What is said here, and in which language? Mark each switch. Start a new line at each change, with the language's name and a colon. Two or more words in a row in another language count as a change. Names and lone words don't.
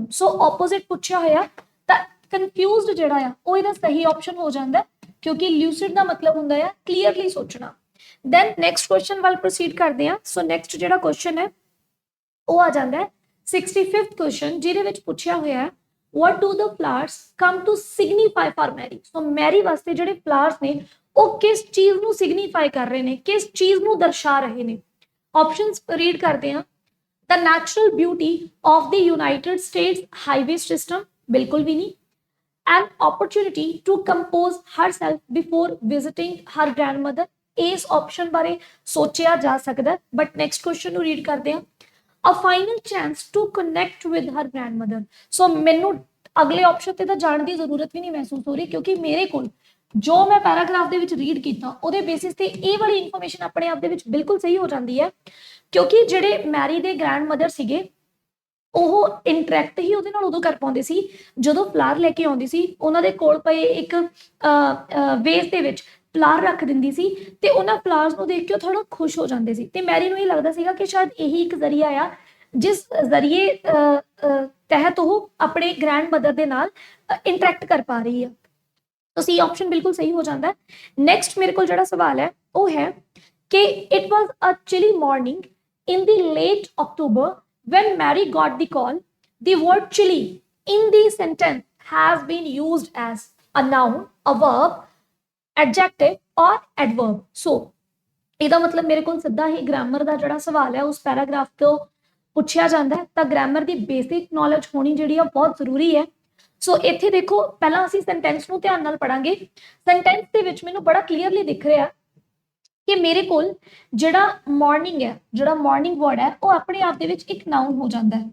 English: so opposite
Punjabi: ਪੁੱਛਿਆ ਹੋਇਆ ਤਾਂ ਕਨਫਿਊਜ਼ਡ ਜਿਹੜਾ ਆ ਉਹ ਇਹਦਾ ਸਹੀ ਆਪਸ਼ਨ ਹੋ ਜਾਂਦਾ, ਕਿਉਂਕਿ ਲਿਊਸਿਡ ਦਾ ਮਤਲਬ ਹੁੰਦਾ ਹੈ ਕਲੀਅਰਲੀ ਸੋਚਣਾ।
English: then next question
Punjabi: ਵੱਲ ਪ੍ਰੋਸੀਡ ਕਰਦੇ ਆ।
English: so next
Punjabi: ਜਿਹੜਾ ਕੁਐਸਚਨ ਹੈ ਉਹ ਆ ਜਾਂਦਾ ਹੈ 65th ਕੁਐਸਚਨ, ਜਿਹਦੇ ਵਿੱਚ ਪੁੱਛਿਆ ਹੋਇਆ ਹੈ
English: what do the flowers come to signify for Mary।
Punjabi: ਸੋ ਮੈਰੀ ਵਾਸਤੇ ਜਿਹੜੇ ਫਲਾਵਰਸ ਨੇ ਉਹ ਕਿਸ ਚੀਜ਼ ਨੂੰ ਸਿਗਨੀਫਾਈ ਕਰ ਰਹੇ ਨੇ, ਕਿਸ ਚੀਜ਼ ਨੂੰ ਦਰਸਾ ਰਹੇ ਨੇ?
English: options read
Punjabi: ਕਰਦੇ ਆ।
English: the natural beauty of the United States highway system,
Punjabi: ਬਿਲਕੁਲ ਵੀ ਨਹੀਂ।
English: an opportunity to compose herself before visiting her grandmother,
Punjabi: ਇਸ ਆਪਸ਼ਨ ਬਾਰੇ ਸੋਚਿਆ ਜਾ ਸਕਦਾ।
English: but next question
Punjabi: ਨੂੰ ਰੀਡ ਕਰਦੇ ਆ।
English: a final chance to connect with her grandmother।
Punjabi: ਸੋ ਮੈਨੂੰ ਅਗਲੇ ਆਪਸ਼ਨ ਤੇ ਤਾਂ ਜਾਣ ਦੀ ਜ਼ਰੂਰਤ ਵੀ ਨਹੀਂ ਮਹਿਸੂਸ ਹੋ ਰਹੀ, ਕਿਉਂਕਿ ਮੇਰੇ ਕੋਲ ਜੋ ਮੈਂ ਪੈਰਾਗ੍ਰਾਫ ਦੇ ਵਿੱਚ ਰੀਡ ਕੀਤਾ ਉਹਦੇ ਬੇਸਿਸ ਤੇ ਇਹ ਵਾਲੀ ਇਨਫੋਰਮੇਸ਼ਨ ਆਪਣੇ ਆਪ ਦੇ ਵਿੱਚ ਬਿਲਕੁਲ ਸਹੀ ਹੋ ਜਾਂਦੀ ਹੈ, ਕਿਉਂਕਿ ਜਿਹੜੇ ਮੈਰੀ ਦੇ ਗ੍ਰੈਂਡਮਦਰ ਸੀਗੇ ਉਹ ਇੰਟਰੈਕਟ ਹੀ ਉਹਦੇ ਨਾਲ ਉਦੋਂ ਕਰ ਪਾਉਂਦੇ ਸੀ ਜਦੋਂ ਫਲਾਰ ਲੈ ਕੇ ਆਉਂਦੀ ਸੀ। ਉਹਨਾਂ ਦੇ ਕੋਲ ਪਏ ਇੱਕ ਵੇਸ ਦੇ ਵਿੱਚ ਫਲਾਰ ਰੱਖ ਦਿੰਦੀ ਸੀ ਤੇ ਉਹਨਾਂ ਫਲਾਰਸ ਨੂੰ ਦੇਖ ਕੇ ਉਹ ਥੋੜਾ ਖੁਸ਼ ਹੋ ਜਾਂਦੇ ਸੀ ਤੇ ਮੈਰੀ ਨੂੰ ਇਹ ਲੱਗਦਾ ਸੀਗਾ ਕਿ ਸ਼ਾਇਦ ਇਹੀ ਇੱਕ ਜ਼ਰੀਆ ਆ ਜਿਸ ਜ਼ਰੀਏ ਤਹਿਤ ਉਹ ਆਪਣੇ
English: grand mother
Punjabi: ਦੇ ਨਾਲ ਇੰਟਰੈਕਟ ਕਰ ਪਾ ਰਹੀ ਆ।
Hindi: तो
English: C option
Hindi: बिल्कुल सही हो जाता है।
English: नेक्स्ट
Hindi: मेरे को जो सवाल है वो है कि
English: it was a chilly morning in the late October when Mary got the call. the word chilly in the sentence has been used as a noun, a verb, adjective or adverb.
Punjabi: सो ਇਹਦਾ ਮਤਲਬ ਮੇਰੇ ਕੋਲ ਸਿੱਧਾ ਹੀ ਗ੍ਰਾਮਰ ਦਾ ਜਿਹੜਾ ਸਵਾਲ ਹੈ ਉਸ ਪੈਰਾਗ੍ਰਾਫ ਤੋਂ ਪੁੱਛਿਆ ਜਾਂਦਾ ਹੈ ਤਾਂ ਗ੍ਰਾਮਰ ਦੀ
English: basic knowledge
Punjabi: ਹੋਣੀ ਜਿਹੜੀ ਆ ਬਹੁਤ ਜ਼ਰੂਰੀ ਹੈ। ਸੋ ਇੱਥੇ ਦੇਖੋ ਪਹਿਲਾਂ ਅਸੀਂ ਸੈਂਟੈਂਸ ਨੂੰ ਧਿਆਨ ਨਾਲ ਪੜਾਂਗੇ। ਸੈਂਟੈਂਸ ਦੇ ਵਿੱਚ ਮੈਨੂੰ ਬੜਾ ਕਲੀਅਰਲੀ ਦਿਖ ਰਿਹਾ ਕਿ ਮੇਰੇ ਕੋਲ ਜਿਹੜਾ ਮਾਰਨਿੰਗ ਹੈ, ਜਿਹੜਾ
English: morning word
Punjabi: ਹੈ ਉਹ ਆਪਣੇ ਆਪ ਦੇ ਵਿੱਚ ਇੱਕ ਨਾउन ਹੋ ਜਾਂਦਾ ਹੈ।